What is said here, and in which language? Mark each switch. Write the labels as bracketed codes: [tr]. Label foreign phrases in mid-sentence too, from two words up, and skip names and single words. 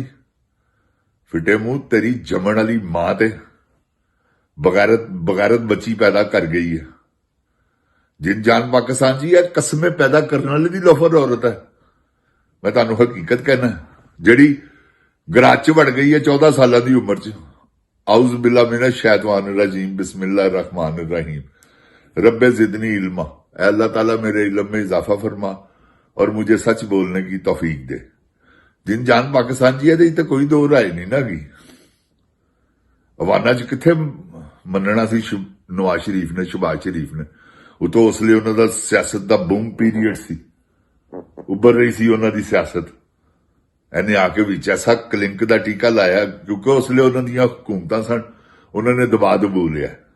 [pa] ਫਿੱਟੇ ਮੂੰਹ, ਤੇਰੀ ਜੰਮਣ ਵਾਲੀ ਮਾਂ ਤੇ ਬਗੈਰਤ ਬੱਚੀ ਪੈਦਾ ਕਰ ਗਈ ਹੈ। ਜਿਨ ਜਾਨ ਪਾਕਿਸਤਾਨ ਜੀ ਇਹ ਕਸਮੇ ਪੈਦਾ ਕਰਨ ਵਾਲੀ ਦੀ ਲੋਫਰ ਔਰਤ ਹੈ। ਮੈਂ ਤੁਹਾਨੂੰ ਹਕੀਕਤ ਕਹਿਣਾ, ਜਿਹੜੀ ਗਰਾਜ 'ਚ ਵੜ ਗਈ ਹੈ 14 ਸਾਲਾਂ ਦੀ ਉਮਰ 'ਚ। [ar] أعوذ بالله من الشيطان الرجيم بسم الله الرحمن الرحيم رب زدني علما. [ur] اللہ تعالیٰ میرے علم میں اضافہ فرما اور مجھے سچ بولنے کی توفیق دے. [pa] ਜਿਨ ਜਾਨ ਪਾਕਿਸਤਾਨ ਜੀ ਇਹਦੇ 'ਚ ਕੋਈ ਦੋ ਰਾਏ ਨਹੀਂ ਨਾ ਗਈ। ਅਵਾਨਾ 'ਚ ਕਿੱਥੇ ਮੰਨਣਾ ਸੀ ਨਵਾਜ਼ ਸ਼ਰੀਫ ਨੇ, ਸ਼ਹਬਾਜ਼ ਸ਼ਰੀਫ ਨੇ। ਉਹ ਤਾਂ ਉਸ ਲਈ ਉਹਨਾਂ ਦਾ ਸਿਆਸਤ ਦਾ ਬੂਮ ਪੀਰੀਅਡ ਸੀ, ਉੱਭਰ ਰਹੀ ਸੀ ਉਹਨਾਂ ਦੀ ਸਿਆਸਤ। ਇਹਨੇ ਆ ਕੇ ਵਿੱਚ ਐਸਾ ਕਲਿੰਕ ਦਾ ਟੀਕਾ ਲਾਇਆ ਕਿਉਂਕਿ ਉਸ ਲਈ ਉਹਨਾਂ ਦੀਆਂ ਹਕੂਮਤਾਂ ਸਨ, ਉਹਨਾਂ ਨੇ ਦਬਾ ਦਬੂ ਲਿਆ।